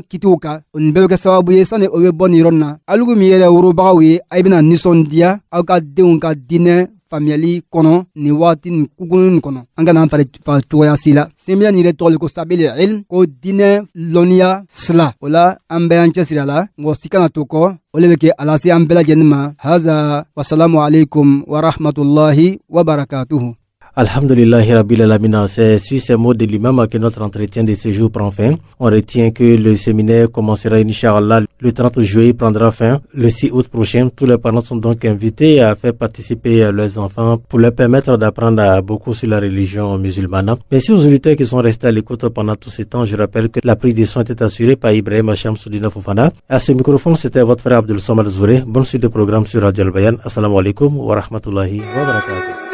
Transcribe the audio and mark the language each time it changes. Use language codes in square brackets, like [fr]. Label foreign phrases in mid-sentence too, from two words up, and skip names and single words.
[bm] kitiw kan o nin bɛɛ bɛ kɛ sababu ye sani o bɛ bɔ nin yɔrɔ nin na alugu min yɛrɛ worobagaw ye a bɛna nisɔndiya aw ka denw ka diinɛ faamuyali kɔnɔ nin waati nin kukunun nin kɔnɔ an kana an fa cogoya si la semiya nin yɛrɛ tɔgɔ de ko [ar] سبيل العلم [bm] ko diinɛ lɔnniya sila o la an bɛɛ an cɛsiri a la mɔgɔ si kana to kɔ o le bɛ kɛ ala se an bɛɛ lajɛlen ma haza [ar] والسلام عليكم ورحمة الله وبركاته. الحمد لله رب العالمين, [fr] c'est sur ces mots de l'imam que notre entretien de ce jour prend fin. On retient que le séminaire commencera Inch'Allah le 30 juillet, prendra fin le 6 août prochain. Tous les parents sont donc invités à faire participer leurs enfants pour leur permettre d'apprendre beaucoup sur la religion musulmane. Merci aux auditeurs qui sont restés à l'écoute pendant tout ce temps. Je rappelle que la prise de son était assurée par Ibrahim Hacham Soudina Fofana. À ce microphone, c'était votre frère Abdel Samad Zouré. Bonne suite de programme sur Radio Al Bayan. [ar] السلام عليكم ورحمة الله وبركاته.